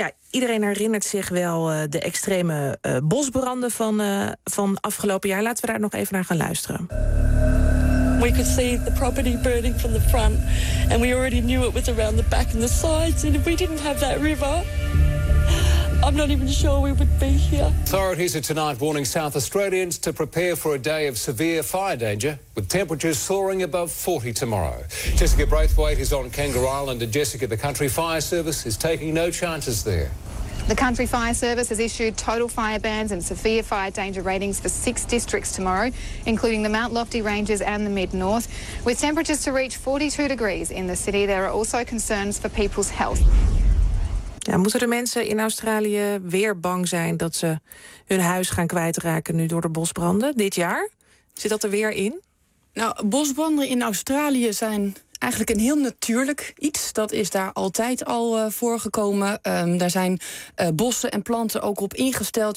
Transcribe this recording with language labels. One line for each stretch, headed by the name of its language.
Dutch: Iedereen herinnert zich wel de extreme bosbranden van afgelopen jaar. Laten we daar nog even naar gaan luisteren.
English: We could see the property burning from the front and we already knew it was around the back and the sides. And if we didn't have that river, I'm not even sure we would be here. Authorities are tonight warning South Australians to prepare for a day of severe fire danger, with temperatures soaring above 40 tomorrow. Jessica Braithwaite is on Kangaroo Island, and Jessica, the Country Fire Service is taking no chances there. The Country Fire Service has issued total fire bans and severe fire danger ratings for 6 districts tomorrow, including the Mount Lofty Ranges and the Mid-North. With temperatures to reach 42 degrees in the city, there are also concerns for people's health.
Dutch: Ja, moeten de mensen in Australië weer bang zijn dat ze hun huis gaan kwijtraken nu door de bosbranden dit jaar? Zit dat er weer in? Nou, bosbranden in Australië zijn eigenlijk een heel natuurlijk iets. Dat is daar altijd al voorgekomen. Daar zijn bossen en planten ook op ingesteld.